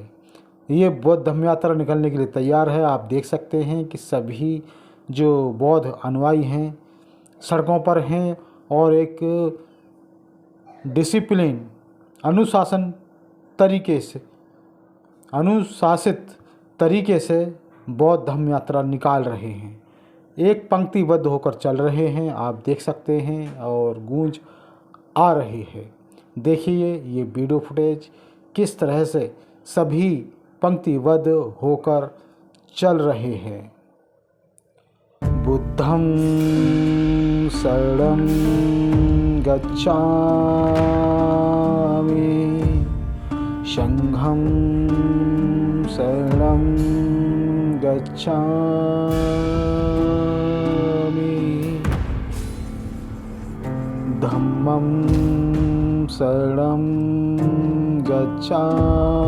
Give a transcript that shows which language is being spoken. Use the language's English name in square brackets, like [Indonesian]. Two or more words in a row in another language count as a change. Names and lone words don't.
[Hindi] ये बौद्ध धम्म यात्रा निकलने के लिए तैयार है। आप देख सकते हैं कि सभी जो बौद्ध अनुयायी हैं सड़कों पर हैं और एक डिसिप्लिन अनुशासित तरीके से बौद्ध धम्म यात्रा निकाल रहे हैं। एक पंक्तिबद्ध होकर चल रहे हैं, आप देख सकते हैं, और गूंज आ रही है। देखिए ये [English] video footage [Hindi] किस तरह से सभी पंक्तिबद्ध होकर चल रहे हैं। [Pali] बुद्धं शरणं गच्छामि, संघं शरणं गच्छामि, धम्मं शरणं गच्छामि,